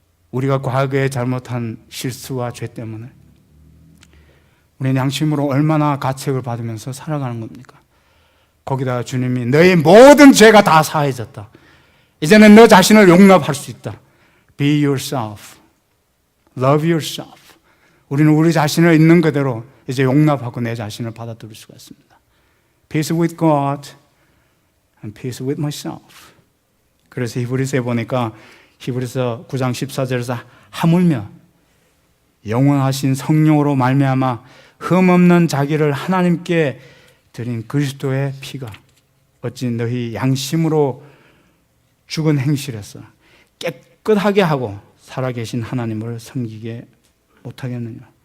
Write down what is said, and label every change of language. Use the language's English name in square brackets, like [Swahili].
[Korean] 우리가 과거에 잘못한 실수와 죄 때문에 우리는 양심으로 얼마나 가책을 받으면서 살아가는 겁니까? 거기다가 주님이 너의 모든 죄가 다 사해졌다. 이제는 너 자신을 용납할 수 있다. [English] Be yourself. Love yourself. [Korean] 우리는 우리 자신을 있는 그대로 이제 용납하고 내 자신을 받아들일 수가 있습니다. [English] Peace with God and peace with myself. [Korean] 그래서 히브리서에 보니까 히브리서 9장 14절에서 하물며 영원하신 성령으로 말미암아 흠없는 자기를 하나님께 드린 그리스도의 피가 어찌 너희 양심으로 죽은 행실에서 깨끗하게 하고 살아계신 하나님을 섬기게 못하겠느냐.